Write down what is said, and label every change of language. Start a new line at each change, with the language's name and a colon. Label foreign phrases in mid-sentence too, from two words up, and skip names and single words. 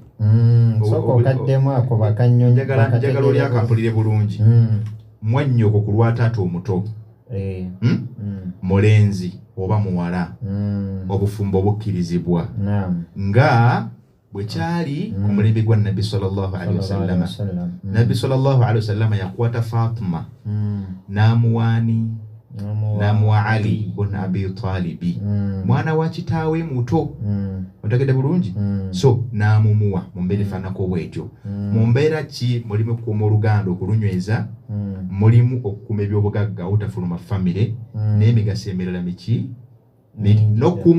Ganda: okaddemu ako bakanyonyi njagala oli akampulire bulungi mwannyoko ku lwa taata omuto mulenzi oba muwala obufumbo bukkirizibwa nga bwe kyali ku mulembe gwa Nabbi
Arabic: صلى الله عليه وسلم
Ganda: Nabbi
Arabic: صلى الله عليه وسلم
Ganda: yakwata Fatima n'amuwaani n'amuwa Ali ibn Abi Talib mwana wa kitaawe muto otegedde bulungi so n'amumuwa mu mbeera efaanako bwetyo mu mbeera ki mulimu okukuuma oluganda okulunyweza mulimu okukuuma ebyobugagga obutafuluma famire n'emigaso emirala miki n'okukuuma